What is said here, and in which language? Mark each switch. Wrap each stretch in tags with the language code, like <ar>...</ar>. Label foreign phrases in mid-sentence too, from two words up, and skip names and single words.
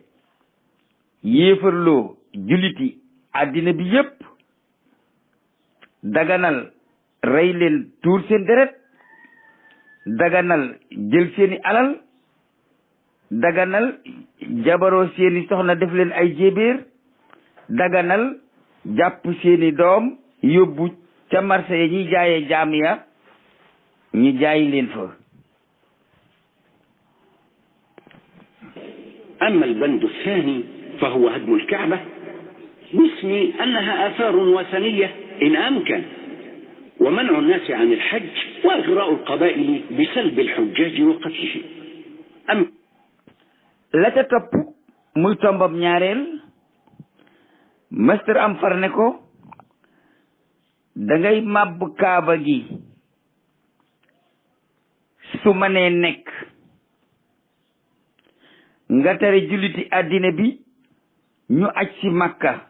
<wo>yéefarloo julliti àddina bi yépp, daganal rey leen tuur seen deret, daganal jël seeni alal, daganal jabaroo seeni soxna def leen ay jéebéer, daganal jàpp seeni doom yóbbu ca marché ya ñuy jaayee jaam ya ñu jaayi leen fa.</wo> <ar>أما البند الثاني فهو هدم الكعبة باسم أنها آثار وثنية إن أمكن، ومنع الناس عن الحج وإغراء القبائل بسلب الحجاج وقتلهم.</ar> <wo>la ca topp muy tombam ñaareel, Mr Hamfar ne ko dangay màbb kaaba gi su mënee nekk, nga tere julliti àddina bi ñu aj ci Makka.</wo>